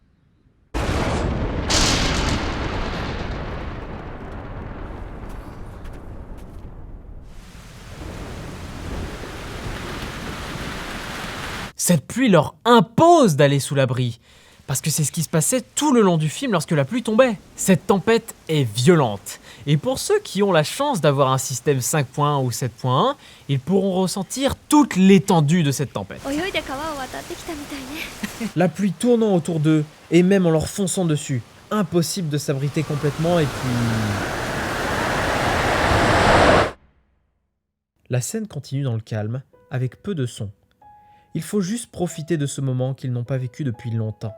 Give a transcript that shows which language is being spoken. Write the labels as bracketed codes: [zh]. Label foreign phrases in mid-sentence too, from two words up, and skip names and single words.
[fr] Cette pluie leur impose d'aller sous l'abri, parce que c'est ce qui se passait tout le long du film lorsque la pluie tombait. Cette tempête est violente, et pour ceux qui ont la chance d'avoir un système 5.1 ou 7.1, ils pourront ressentir toute l'étendue de cette tempête. [ja] 泳いで川を渡ってきたみたいね [fr] La pluie tournant autour d'eux et même en leur fonçant dessus. Impossible de s'abriter complètement et puis... La scène continue dans le calme, avec peu de son. Il faut juste profiter de ce moment qu'ils n'ont pas vécu depuis longtemps.